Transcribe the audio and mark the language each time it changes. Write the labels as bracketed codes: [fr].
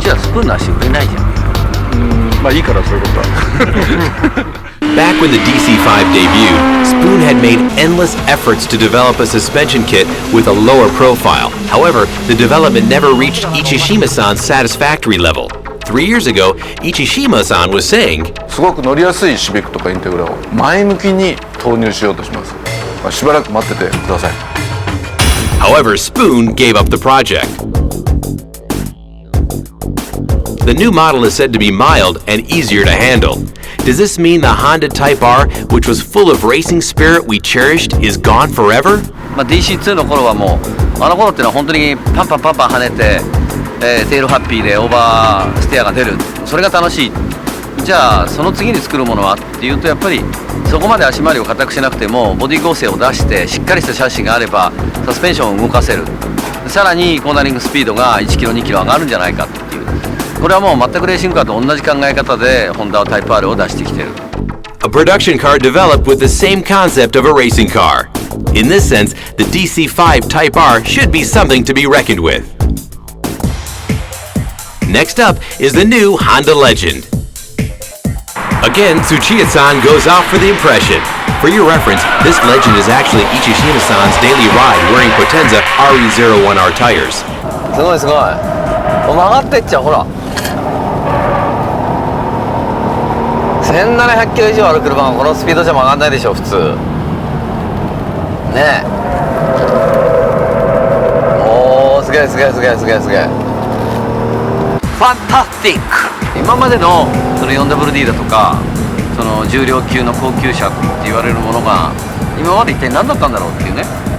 [ja] じゃあスプーンの足売れないじゃんいいからそういうことは [en] Back when the DC-5 debuted, Spoon had made endless efforts to develop a suspension kit with a lower profile. However, the development never reached Ichishima-san's satisfactory level. 3 years ago, Ichishima-san was saying, [ja] すごく乗りやすいシビックとかインテグラを前向きに投入しようとします。しばらく待っててください。 [en] However, Spoon gave up the project. The new model is said to be mild and easier to handle. Does this mean the Honda Type R, which was full of racing spirit we cherished, is gone forever? [ja] DC2 の頃はもうあの頃ってのは本当にパンパン跳ねて、テールハッピーでオーバーステアが出るそれが楽しいじゃあその次に作るものはっていうとやっぱりそこまで足回りを固くしなくてもボディ構成を出してしっかりしたシャシがあればサスペンションを動かせるさらにコーナリングスピードが1キロ2キロ上がるんじゃないかっていうこれはもう全くレーシングカーと同じ考え方でホンダはタイプ R を出してきてる [en] A production car developed with the same concept of a racing car. In this sense, the DC-5 Type R should be something to be reckoned with. Next up is the new Honda Legend. Again, Tsuchiya-san goes out for the impression. For your reference, this Legend is actually Ichishima-san's daily ride wearing Potenza RE01R tires. [ja] すごいすごい曲がってっちゃうほら1700キロ以上ある車がこのスピードじゃ曲がんないでしょ普通ねえおーすげえすげえすげえすげえすげえファンタスティック今までのその 4WD だとかその重量級の高級車って言われるものが今まで一体何だったんだろうっていうね